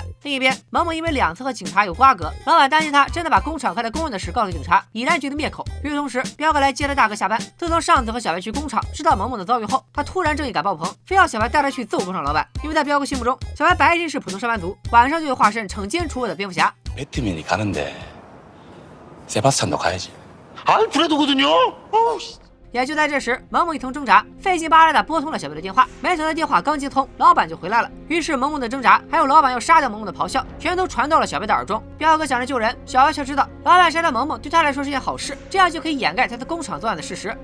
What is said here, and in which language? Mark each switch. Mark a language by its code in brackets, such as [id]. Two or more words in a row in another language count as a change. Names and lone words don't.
[zh] 另一边，毛毛因为2次和警察有瓜葛，老板担心他真的把工厂开的工人的事告诉警察，已然决定灭口。与此同时，彪哥来接了大哥下班。自从上次和小白去工厂，知道萌萌的遭遇后，他突然正义感爆棚，非要小白带他去揍工厂老板。因为在彪哥心目中，小白白天是普通上班族，晚上就会化身惩奸除恶的蝙蝠侠。 [ko] 배트맨이 가는데 세바스찬도 가야지. 아, 그래도거든요. [zh] 也就在这时，萌萌一通挣扎，费劲巴拉的拨通了小白的电话。没想到电话刚接通，老板就回来了。于是萌萌的挣扎，还有老板要杀掉萌萌的咆哮，全都传到了小白的耳中。彪哥想着救人，小白却知道老板杀掉萌萌对他来说是件好事，这样就可以掩盖他在工厂作案的事实。